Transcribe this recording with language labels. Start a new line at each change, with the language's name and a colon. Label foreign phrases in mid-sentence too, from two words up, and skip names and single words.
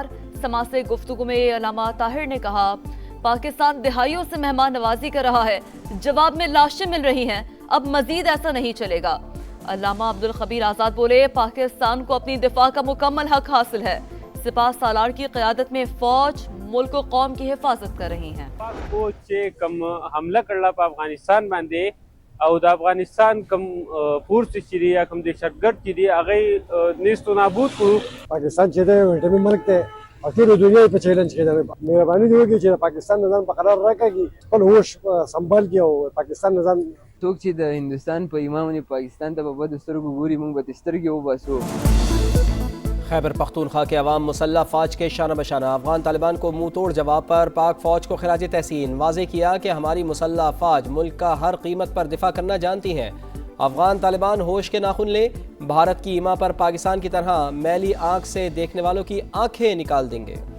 Urdu: سماعت گفتگو میں علامہ طاہر نے کہا پاکستان دہائیوں سے مہمان نوازی کر رہا ہے، جواب میں لاشیں مل رہی ہیں، اب مزید ایسا نہیں چلے گا۔ علامہ عبدالخبیر آزاد بولے پاکستان کو اپنی دفاع کا مکمل حق حاصل ہے، سپاہ سالار کی قیادت میں فوج ملک و قوم کی حفاظت کر رہی ہیں۔
Pashto: پاک فوج چې کم حمله کړله په افغانستان باندې او د افغانستان کم فورس چې دی یا کم دهشتګرد چې دی هغه نیست و نابود کړو۔ پاکستان چې دی ویټامین ملک دی او ټول دنیا په چیلنج کې ده، مهرباني دې وکړي چې پاکستان نظام په قرار راکړي، خپل هوش سنبال کړي او پاکستان نظام څوک چې د هندوستان په ایمان پاکستان ته په بدو سترګو ګوري، موږ به د سترګې وباسو۔
Urdu: خیبر پختونخوا کے عوام مسلح فوج کے شانہ بشانہ افغان طالبان کو منہ توڑ جواب پر پاک فوج کو خراج تحسین، واضح کیا کہ ہماری مسلح فوج ملک کا ہر قیمت پر دفاع کرنا جانتی ہیں۔ افغان طالبان ہوش کے ناخن لیں، بھارت کی ایما پر پاکستان کی طرح میلی آنکھ سے دیکھنے والوں کی آنکھیں نکال دیں گے۔